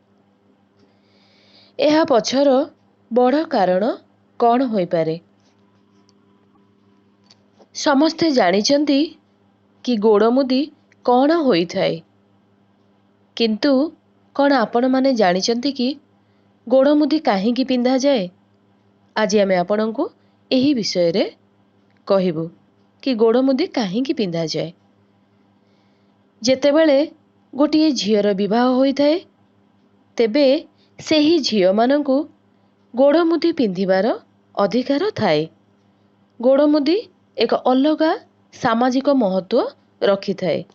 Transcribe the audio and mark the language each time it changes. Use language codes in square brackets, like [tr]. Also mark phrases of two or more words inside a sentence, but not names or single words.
[or] ଏହା ପଛର ବଡ଼ କାରଣ କଉଣ ହୋଇ ପାରେ? ସମସ୍ତେ ଜାଣିଛନ୍ତି କି ଗୋଡ଼ ମୁଦି କଉଣ ହୋଇ ଥାଏ, କିନ୍ତୁ କଉଣ ଆପଣ ମାନେ ଜାଣିଛନ୍ତି କି ଗୋଡ଼ ମୁଦି କାହିଁକି ପିନ୍ଧା ଯାଏ? ଆଜି ଆମେ ଆପଣଙ୍କୁ ଏହି ବିଷୟରେ କହିବୁ କି ଗୋଡ଼ ମୁଦି କାହିଁକି ପିନ୍ଧା ଯାଏ। ଯେତେବେଳେ ଗୋଟିଏ ଝିଅର ବିବାହ ହୋଇଥାଏ, ତେବେ ସେହି ଝିଅମାନଙ୍କୁ ଗୋଡ଼ ମୁଦି ପିନ୍ଧିବାର ଅଧିକାର ଥାଏ। ଗୋଡ଼ ମୁଦି ଏକ ଅଲଗା ସାମାଜିକ ମହତ୍ତ୍ୱ ରଖିଥାଏ।